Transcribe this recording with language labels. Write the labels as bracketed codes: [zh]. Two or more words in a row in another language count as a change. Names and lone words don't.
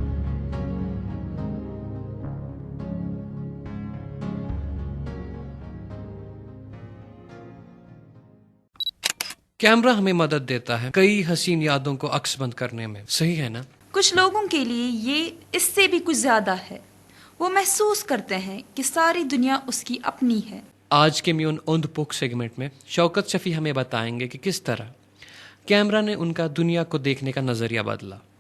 [ur] کیمرہ ہمیں مدد دیتا ہے کئی حسین یادوں کو عکس بند کرنے میں، صحیح ہے نا? کچھ لوگوں کے لیے یہ اس سے بھی کچھ زیادہ ہے. وہ محسوس کرتے ہیں کہ ساری دنیا اس کی اپنی ہے. آج کے میون اوند پک سیگمنٹ میں شوکت شفیع ہمیں بتائیں گے کہ کس طرح کیمرہ نے ان کا دنیا کو دیکھنے کا نظریہ بدلا.